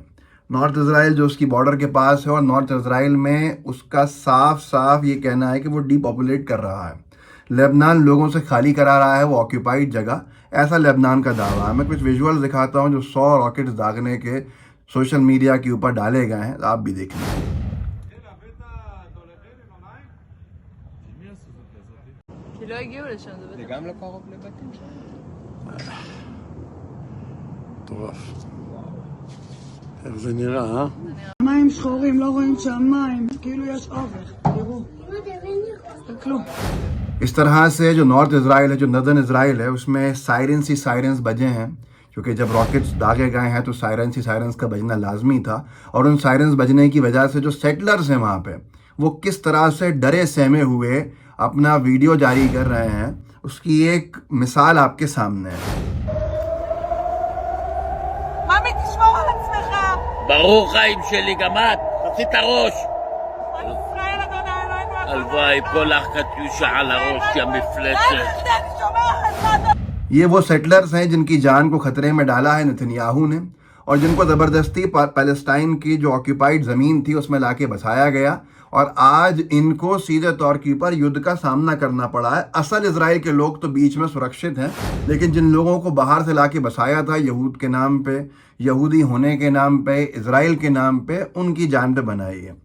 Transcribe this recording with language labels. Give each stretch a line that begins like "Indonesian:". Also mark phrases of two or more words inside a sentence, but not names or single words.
Hindi: नॉर्थ इसराइल जो उसकी बॉर्डर के पास है, और नॉर्थ इसराइल में उसका साफ ये कहना है कि वो डीपॉपुलेट कर रहा है, लेबनान लोगों से खाली करा रहा है वो ऑक्यूपाइड जगह, ऐसा लेबनान का दावा है। मैं कुछ विजुअल्स दिखाता हूँ जो 100 रॉकेट्स दागने के
English: social media
Hindi: के ऊपर डाले गए हैं, आप भी देख लीजिए।
Hebrew: לא הגיעו לשם, זה בטח. זה גם לא קרוב לבתים שם? מטורף. איך זה נראה, אה? מים שחורים, לא רואים שם מים, כאילו יש אובך, תראו.
Hindi: इस तरह से जो नॉर्थ इसराइल है, जो नदर्न इसराइल है, उसमें सायरन्स ही सायरन्स बजे हैं, क्योंकि जब रॉकेट्स दागे गए हैं तो सायरन्स ही सायरन्स का बजना लाजमी था। और उन सायरन्स बजने की वजह से जो सेटलर्स हैं वहाँ पे, वो किस तरह से डरे सहमे हुए अपना वीडियो जारी कर रहे हैं, उसकी एक मिसाल आपके सामने है।
Hebrew: ברוך חיים שלי, גם את, תעשי את הראש. הלוואי פה לך קטיושה על הראש, יא מפלצת.
Hindi: ये वो सेटलर्स हैं जिनकी जान को खतरे में डाला है नेतन्याहू ने, और जिनको ज़बरदस्ती पैलेस्टाइन की जो ऑक्यूपाइड ज़मीन थी उसमें लाके बसाया गया, और आज इनको सीधे तौर के ऊपर युद्ध का सामना करना पड़ा है। असल इजराइल के लोग तो बीच में सुरक्षित हैं, लेकिन जिन लोगों को बाहर से लाके बसाया था यहूद के नाम पे, यहूदी होने के नाम पे, इजराइल के नाम पे, उनकी जान पे बनाई है।